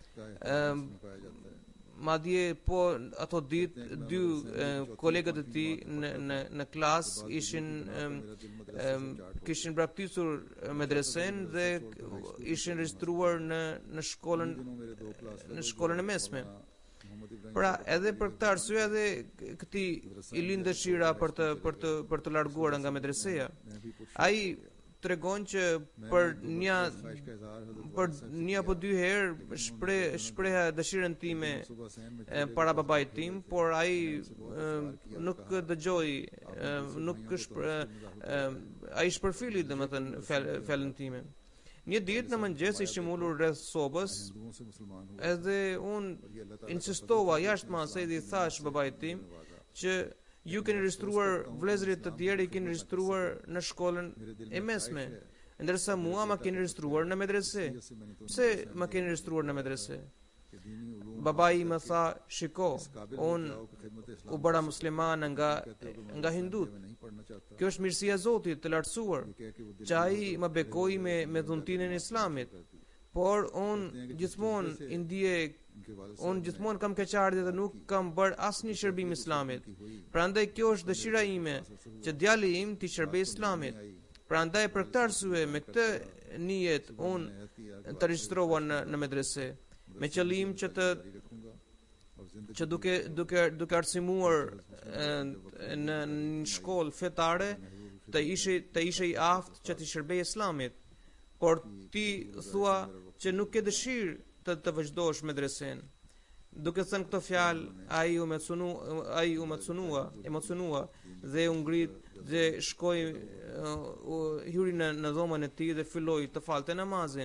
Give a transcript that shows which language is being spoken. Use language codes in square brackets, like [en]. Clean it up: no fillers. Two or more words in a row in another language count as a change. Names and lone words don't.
[sq] Madje po ato ditë 2 kolegët e tij në klasë kishin braktisur medresen dhe ishin regjistruar në shkollën e mesme. Pra edhe për këtë arsye edhe këtij i lind dëshira për të larguar nga medreseja. Ai tregon që për një [ur] خواہش کا اظہار حضرت [sq] për [ur] والا صاحب سے [sq] një apo dy herë shpreha dëshirën time [ur] صبح صحن میں [sq] para babait tim, por ai nuk dëgjoi, nuk ai shpërfili domethënë fjalën time. Një ditë në mëngjes ishim ulur rreth sobës, [ur] ہندوؤں سے مسلمان ہوئے [sq] edhe unë [ur] اور یہ اللہ تعالیٰ [sq] insistova jashtë masë dhe i thash babait tim që ju keni regjistruar, vëllezërit të tjerë i keni regjistruar në shkollën e mesme, ndërsa mua ma keni regjistruar në medrese. [ur] سے میں نے تو [sq] Pse ma keni regjistruar në medrese? [ur] کہ دینی علوم [sq] Babai më tha, shiko, [ur] काबिल [sq] unë [ur] ہو کہ خدمت [sq] u [ur] इस्लाम [sq] bëra musliman nga hindut. [ur] میں نہیں پڑھنا چاہتا [sq] Kjo është mirësia e Zotit të lartësuar, [ur] یہ کہہ کے وہ دل [sq] që ai më bekoi me dhuntinën e Islamit. Por unë gjithmonë i ndije, [ur] ان کے والد [sq] unë gjithmonë kam keqardhje dhe nuk kam bërë asnjë shërbim Islamit. Prandaj kjo është dëshira ime, që djali im t'i shërbej Islamit. Prandaj për këtë arsye me këtë nijet unë të regjistrova në medrese, me qëllim që të [ur] جاری رکھوں گا اور زندگی [sq] që duke arsimuar në shkollë fetare të ishe i aftë që t'i shërbej Islamit. Por ti thua që nuk ke dëshirë të vazhdosh medresen. Duke thënë këto fjalë, ai u emocionua dhe u ngrit dhe shkoi hyri në dhomën e tij dhe filloi të falte namazin.